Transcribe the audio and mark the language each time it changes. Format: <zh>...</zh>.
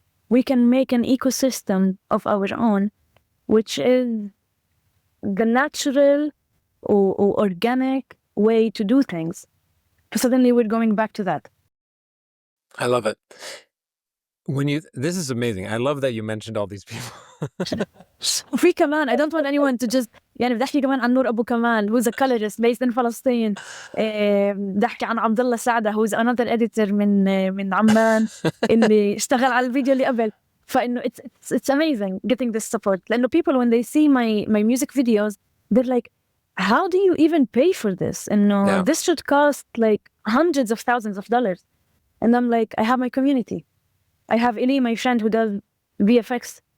<en>We can make an ecosystem of our own, which is the natural or organic way to do things. Suddenly we're going back to that. I love it. This is amazing. I love that you mentioned all these people.</en> <ar>وفي كمان</ar> <en>I don't want anyone to just</en> <ar>يعني بدي أحكي كمان عن</ar> <en>نور أبو كمال, who's a colorist based in Palestine.</en> <ar>بدي أحكي عن عبد الله سعدة,</ar> <en>who's another editor</en> <ar>من عمان اللي اشتغل على الفيديو اللي قبل. فإنه</ar> <en>it's amazing getting this support.</en> <ar>لأنه</ar> <en>people when they see my music videos, they're like, how do you even pay for this?</en> <ar>إنه</ar> <en>this should cost like hundreds of thousands of dollars. And I'm like, I have my community. I have Eli, my friend who does VFX.</en>